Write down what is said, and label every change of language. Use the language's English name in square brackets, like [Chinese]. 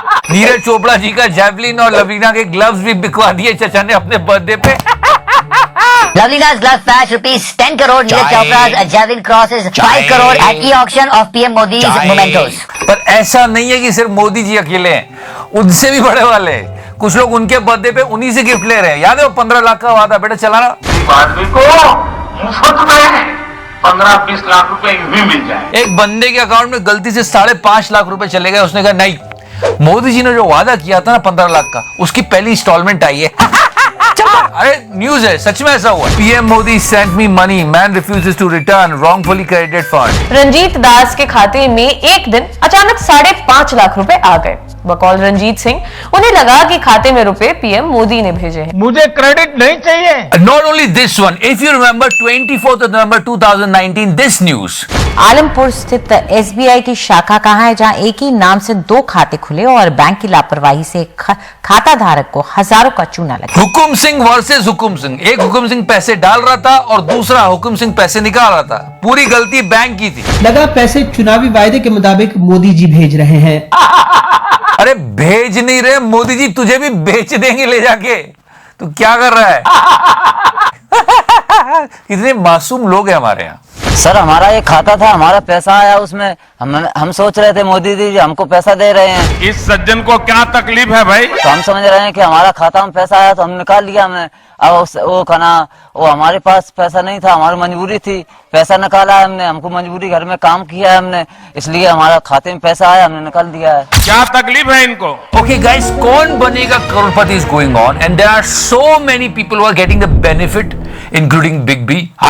[Hindi] नीरज चोपड़ा जी का जैवलिन और लवीना के ग्लव्स भी बिकवा दिए चचा ने अपने बर्थडे पे. [English] Lavina's glove fetched ₹10 crore. Neeraj Chopra's javelin crosses 5 crore at e-auction of PM Modi's mementos. [Hindi] पर ऐसा नहीं है कि सिर्फ मोदी जी अकेले हैं, उनसे भी बड़े वाले. कुछ लोग उनके बर्थडे पे उन्हीं से गिफ्ट ले रहे हैं. याद है वो 15 लाख का वादा बेटा चलाना. आदमी को मुफ्त में 15-20 लाख रुपए भी मिल जाए. एक बंदे के अकाउंट में गलती से 5.5 लाख रुपए चले गए. उसने कहा नहीं, मोदी जी ने जो वादा किया था ना 15 लाख का, उसकी पहली इंस्टॉलमेंट आई है. अरे न्यूज है, सच में ऐसा हुआ. [English] PM Modi sent me money, man refuses to return wrongfully credited fund. [Hindi] Ranjit दास के खाते में एक दिन अचानक 5.5 लाख रुपए आ गए. बकौल रंजीत सिंह, उन्हें लगा कि खाते में रुपए पीएम मोदी ने भेजे हैं. मुझे क्रेडिट नहीं चाहिए. [English] Not only this one, if you remember 24th of November 2019, this news. [Hindi] Alampur स्थित एसबीआई की शाखा कहाँ है जहां एक ही नाम से 2 खाते खुले और बैंक की लापरवाही से खाता धारक को हजारों का चूना लगा. हुकुम सिंह वर्सेस हुकुम सिंह. एक हुकुम सिंह पैसे डाल रहा था और दूसरा हुकुम सिंह पैसे निकाल रहा था. पूरी गलती बैंक की थी. लगा पैसे चुनावी वायदे के मुताबिक मोदी जी भेज रहे हैं. अरे भेज नहीं रहे मोदी जी, तुझे भी बेच देंगे ले जाके. तू क्या कर रहा है? इतने मासूम लोग हैं हमारे यहाँ. सर हमारा एक खाता था, हमारा पैसा आया उसमें. हम सोच रहे थे मोदी जी हमको पैसा दे रहे हैं. इस सज्जन को क्या तकलीफ है भाई? तो हम समझ रहे हैं कि हमारा खाता में पैसा आया तो हम निकाल लिया हमने. अब वो हमारे पास पैसा नहीं था, हमारी मजबूरी थी, पैसा निकाला हमने. हमको मजबूरी, घर में काम किया है हमने, इसलिए हमारा खाते में पैसा आया, हमने निकाल दिया है. क्या तकलीफ है इनको? [English] Okay guys, Kaun Banega Crorepati is going on and there are so many people who are getting the benefit including Big B.